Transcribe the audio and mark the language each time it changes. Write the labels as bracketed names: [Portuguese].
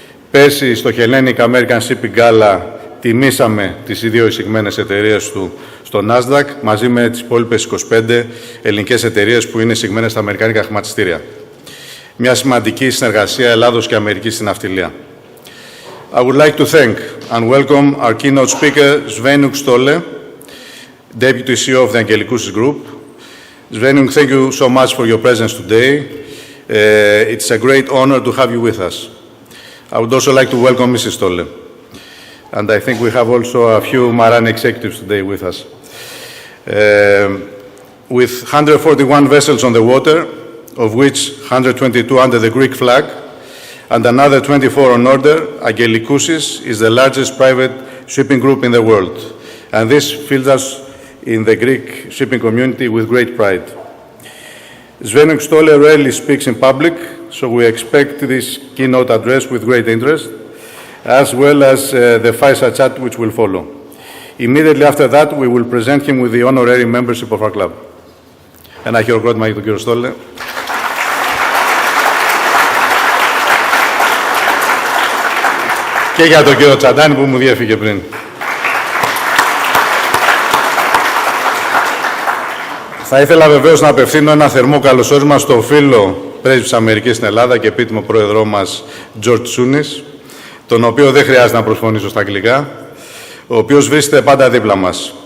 [Greek] Πέρσι στο Hellenic American Shipping Gala τιμήσαμε τις δύο εισηγμένες εταιρείες του στο Nasdaq, μαζί με τις υπόλοιπες 25 ελληνικές εταιρείες που είναι εισηγμένες στα αμερικάνικα χρηματιστήρια. Μια σημαντική συνεργασία Ελλάδος και Αμερικής στην ναυτιλία. [English] I would like to thank and welcome our keynote speaker, Sveinung Støhle, Deputy CEO of the Αγγελικούση Group, Sveinung, thank you so much for your presence today. It's a great honor to have you with us. I would also like to welcome Mrs. Støhle. And I think we have also a few Maran executives today with us. With 141 vessels on the water, of which 122 under the Greek flag, and another 24 on order, Αγγελικούση is the largest private shipping group in the world. And this fills us in the Greek shipping community with great pride. Sveinung Støhle rarely speaks in public, so we expect this keynote address with great interest, as well as the fireside chat which will follow. Immediately after that, we will present him with the honorary membership of our club. [Greek] Ένα χειροκρότημα για τον κύριο Στøhle. Και για τον κύριο Τσαντάνη που μου διέφυγε πριν. Θα ήθελα βεβαίως να απευθύνω ένα θερμό καλωσόρισμα στο φίλο πρέσβη της Αμερικής στην Ελλάδα και επίτιμο πρόεδρό μας George Tsunis, τον οποίο δεν χρειάζεται να προσφωνήσω στα αγγλικά, ο οποίος βρίσκεται πάντα δίπλα μας.